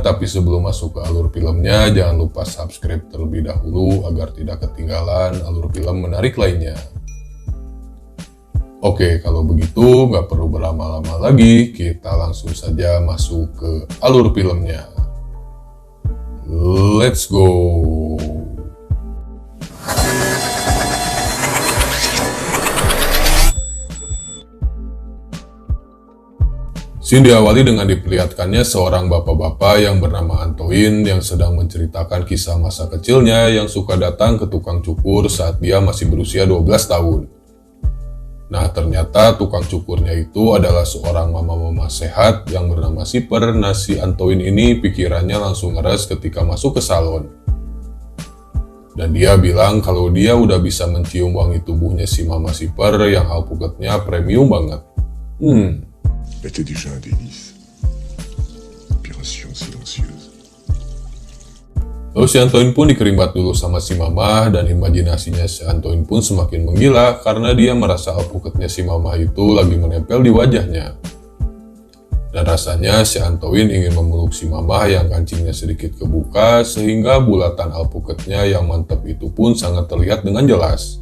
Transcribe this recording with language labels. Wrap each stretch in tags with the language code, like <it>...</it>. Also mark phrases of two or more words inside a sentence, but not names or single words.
<id>Tapi sebelum masuk ke alur filmnya, jangan lupa subscribe terlebih dahulu agar tidak ketinggalan alur film menarik lainnya. Oke, kalau begitu nggak perlu berlama-lama lagi, kita langsung saja masuk ke alur filmnya.</id> <en>Let's go!</en> <id>Scene diawali dengan diperlihatkannya seorang bapak-bapak yang bernama Antoine yang sedang menceritakan kisah masa kecilnya yang suka datang ke tukang cukur saat dia masih berusia 12 tahun. Nah, ternyata tukang cukurnya itu adalah seorang mama-mama sehat yang bernama Siper. Nah, si Antoine ini pikirannya langsung ngeres ketika masuk ke salon. Dan dia bilang kalau dia udah bisa mencium wangi tubuhnya si mama Siper yang alpukatnya premium banget.</id> <fr>Elle était déjà un délice. Opération silencieuse.</fr> <id>Lalu si Antoine pun dikerimbat dulu sama si mama dan imajinasinya si Antoine pun semakin menggila karena dia merasa alpukatnya si mama itu lagi menempel di wajahnya. Dan rasanya si Antoine ingin memeluk si mama yang kancingnya sedikit kebuka sehingga bulatan alpukatnya yang mantap itu pun sangat terlihat dengan jelas.</id>